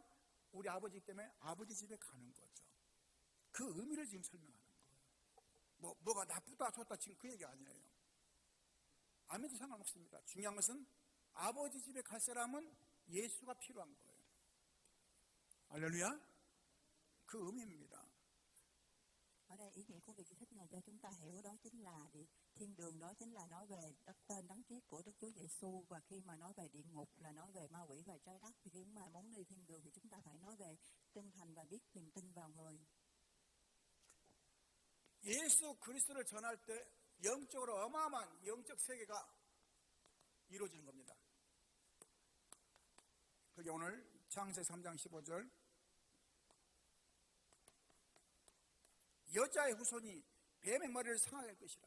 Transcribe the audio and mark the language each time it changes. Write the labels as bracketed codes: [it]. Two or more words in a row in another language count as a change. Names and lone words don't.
[ko] 우리 아버지 때문에 아버지 집에 가는 거죠. 그 의미를 지금 설명하는 거예요. 뭐가 나쁘다 좋다 지금 그 얘기 아니에요. 아무도 상관없습니다. 중요한 것은 아버지 집에 갈 사람은 예수가 필요한 거예요. 할렐루야. 그 의미입니다. [vi] Ở đây ý nghĩa của việc giải thích này cho chúng ta hiểu đó chính là thiên đường, đó chính là nói về tên đấng Christ của Đức Chúa Giêsu, và khi mà nói về địa ngục là nói về ma quỷ và trái đất, thì khi mà muốn đi thiên đường thì chúng ta phải nói về tinh thành và biết niềm tin vào người. [ko] 예수 그리스도를 전할 때 영적으로 어마어마한 영적 세계가 이루어지는 겁니다. 그게 오늘 창세기 3장 15절 여자의 후손이 뱀의 머리를 상하게 할 것이라.